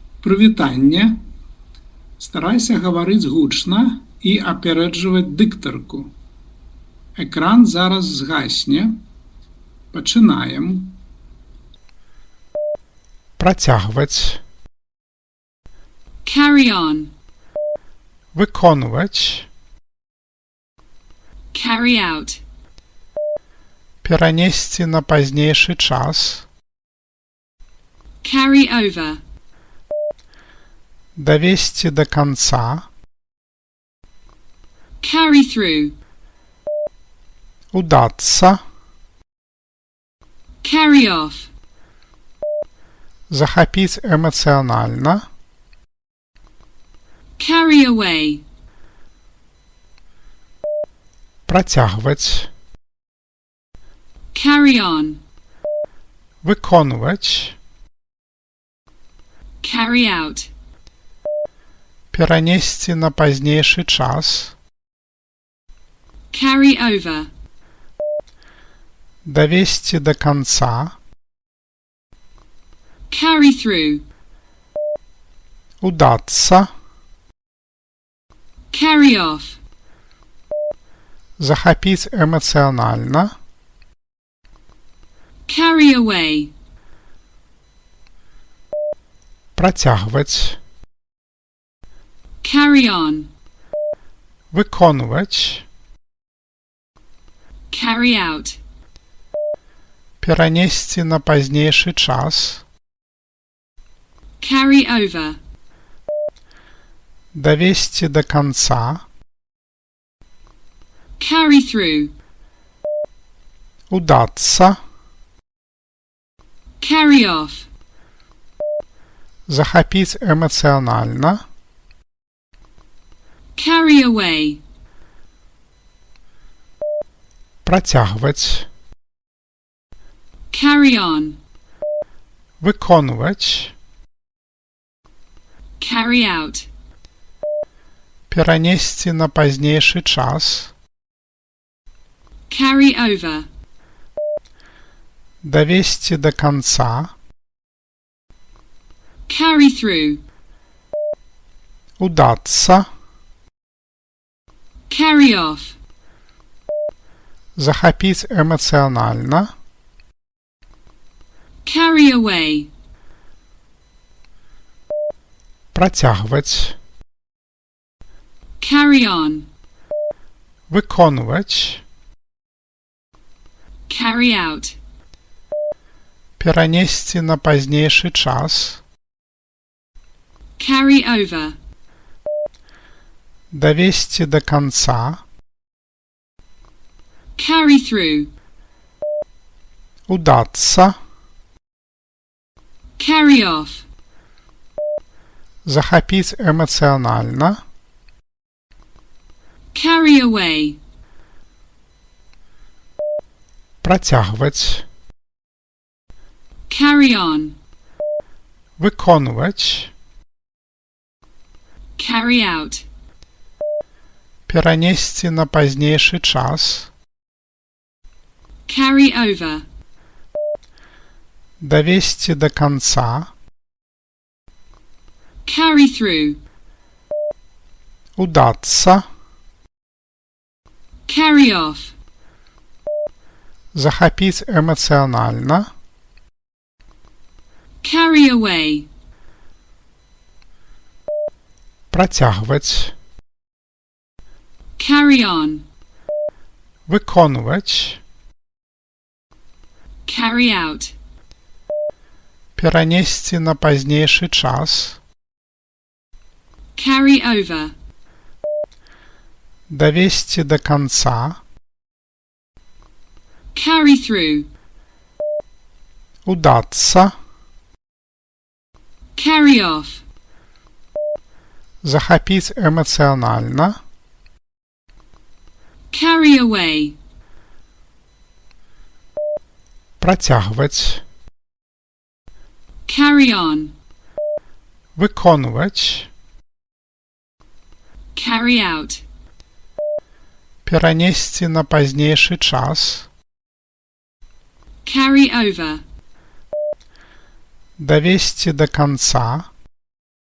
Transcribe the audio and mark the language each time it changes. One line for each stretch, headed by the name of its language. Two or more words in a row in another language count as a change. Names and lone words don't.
Belarusian: Прывітанне. Старайся гаварыць гучна і апярэджваць дыктарку. Экран зараз згасне. Пачынаем. Працягваць.
English: Carry on.
Belarusian: Выконваць.
English: Carry out.
Belarusian: Перанесці на пазнейшы час.
English: Carry over.
Belarusian: Давесці да канца.
English: Carry through.
Belarusian: Удацца.
English: Carry off.
Belarusian: Захапіць эмацыянальна.
English: Carry away.
Belarusian: Працягваць.
English: Carry on.
Belarusian: Выконваць.
English: Carry out.
Belarusian: Перанесці на пазнейшы час.
English: Carry over.
Belarusian: Давесці да канца.
English: Carry through.
Belarusian: Удацца.
English: Carry off.
Belarusian: Захапіць эмацыянальна.
English: Carry away.
Belarusian: Працягваць.
English: Carry on.
Belarusian: Выконваць.
English: Carry out.
Belarusian: Перанесці на пазнейшы час.
English: Carry over.
Belarusian: Давесці да канца.
English: Carry through.
Belarusian: Удацца.
English: Carry off.
Belarusian: Захапіць эмацыянальна.
English: Carry away.
Belarusian: Працягваць.
English: Carry on.
Belarusian: Выконваць.
English: Carry out.
Belarusian: Перанесці на пазнейшы час.
English: Carry over.
Belarusian: Давесці да канца.
English: Carry through.
Belarusian: Удацца.
English: Carry off.
Belarusian: Захапіць эмацыянальна.
English: Carry away.
Belarusian: Працягваць.
English: Carry on.
Belarusian: Выконваць.
English: Carry out.
Belarusian: Перанесці на пазнейшы час.
English: Carry over.
Belarusian: Давесці да канца.
English: Carry through.
Belarusian: Удацца.
English: Carry off.
Belarusian: Захапіць эмацыянальна.
English: Carry away.
Belarusian: Працягваць.
English: Carry on.
Belarusian: Выконваць.
English: Carry out.
Belarusian: Перанесці на пазнейшы час.
English: Carry over.
Belarusian: Давесці да канца.
English: Carry through.
Belarusian: Удацца.
English: Carry off.
Belarusian: Захапіць эмацыянальна.
English: Carry away.
Belarusian: Працягваць.
English: Carry on.
Belarusian: Выконваць.
English: Carry out.
Belarusian: Перанесці на пазнейшы час.
English: Carry over.
Belarusian: Давесці да канца.
English: Carry through.
Belarusian: Удацца.
English: Carry off.
Belarusian: Захапіць эмацыянальна.
English: Carry away.
Belarusian: Працягваць.
English: Carry on.
Belarusian: Выконваць.
English: Carry out.
Belarusian: Перанесці на пазнейшы час.
English: Carry over.
Belarusian: Давесці да канца.